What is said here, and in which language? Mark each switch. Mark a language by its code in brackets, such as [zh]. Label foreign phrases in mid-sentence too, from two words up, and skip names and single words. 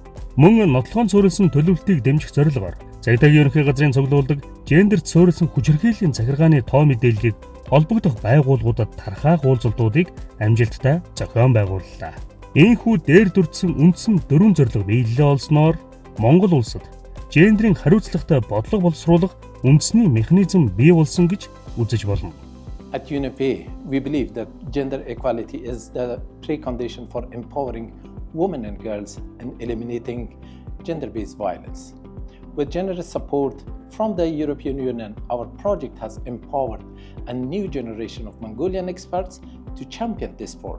[mn] Мөн нотлохоон цөөрөлсөн төлөвлөлтийг дэмжих зорилгоор цагдаагийн ерөнхий газрын цуглуулдаг гендер цөөрөлсөн хүчирхийллийн захиргааны тоо мэдээллийг холбогдох байгууллагуудад тархаах уулзалтуудыг амжилттай зохион байгууллаа. Ийхүү дээр дүрдсэн үндсэн 4 зорилго биелэлээ олсноор Монгол улсад гендерийн хариуцлагатай бодлого боловсруулах үндэсний механизм бий болсон гэж үзэж болно. [en] At UNFPA, we believe that gender equality is the precondition for empowering women and girls and eliminating gender-based violence. With generous support from the European Union, our project has empowered a new generation of Mongolian experts to champion this work.